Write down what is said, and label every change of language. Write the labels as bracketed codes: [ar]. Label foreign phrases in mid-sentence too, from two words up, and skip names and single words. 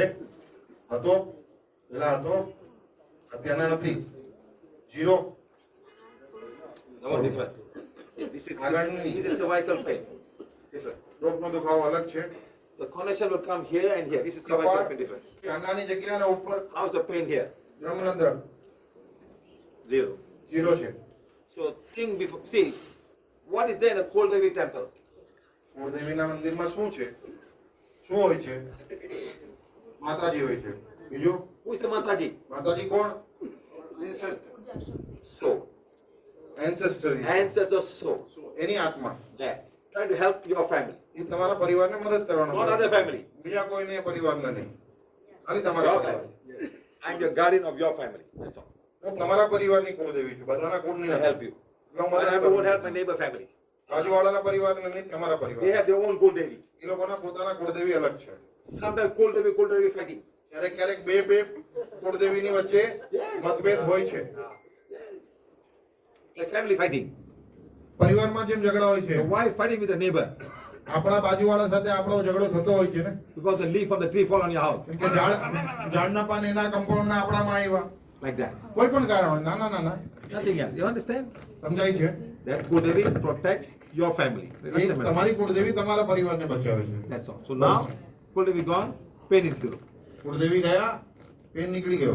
[gu] હતો? પેલા હતો? અત્યારના નથી? 0? [en] No, different. This is Agani. this is cervical pain. Different. [gu] ડોકનો દુખાવો અલગ છે. [en] The connection will come here and here. This is cervical [gu] કપાળ, [en] pain different. [gu] ચાંગાની જગ્યા અને ઉપર [en] How's the pain here? [gu] જમણંદર 0. 0 છે. [en] So think before. See, what is there in a Kuldevi temple? [gu] કુળદેવીના મંદિરમાં શું છે? શું હોય છે? માતાજી હોય છે. બીજું? [en] Who is the Mataji? [gu] માતાજી કોણ? [en] Soul. એન્સેસ્ટર. Ancestor soul. [gu] એની આત્મા. [en] Yeah. Trying to help your family. [gu] એ તમારા પરિવારને મદદ કરવાનો. [en] Not other family. [gu] બીજા કોઈને પરિવારને નહીં. ખાલી તમારા [en] Your [gu] પરિવાર. [en] family. I'm your guardian of your family. That's all. [gu] હું તમારા પરિવારની કુળદેવી છું. બધાના કુળની [en] I [gu] નથી. [en] help you. [gu] એટલે હું [en] But [gu] મદદ [en] I [gu] કરું. [en] won't help my neighbor family. [gu] બાજુવાળાના પરિવારને નહીં, તમારા [en] They [gu] પરિવાર. [en] have their own Kuldevi. [gu] એ લોકોના પોતાના કુળદેવી અલગ છે. [en] Sometimes Kuldevi fighting. [gu] ક્યારેક ક્યારેક બે કુળદેવીની વચ્ચે મતભેદ હોય છે. [en] Like family fighting. [gu] પરિવારમાં જેમ ઝઘડા હોય છે, [en] The wife fighting with the neighbor [gu] આપણા બાજુવાળા સાથે આપણો ઝઘડો થતો હોય છે ને, [en] because the leaf of the tree fall on your house. [gu] કેમ કે ઝાડના પાન એના કમ્પાઉન્ડના આપણામાં આવ્યા. [en] Like that. [gu] કોઈ પણ કારણ હોય, નાના નાના. [en] Nothing else. You understand? [gu] સમજાય છે? [en] That Kuldevi protects your family. [gu] એ તમારી કુળદેવી તમારા પરિવારને બચાવે છે. [en] That's all. So now, Kuldevi gone, pain is gone. [gu] કુળદેવી ગયા, પેન નીકળી ગયો.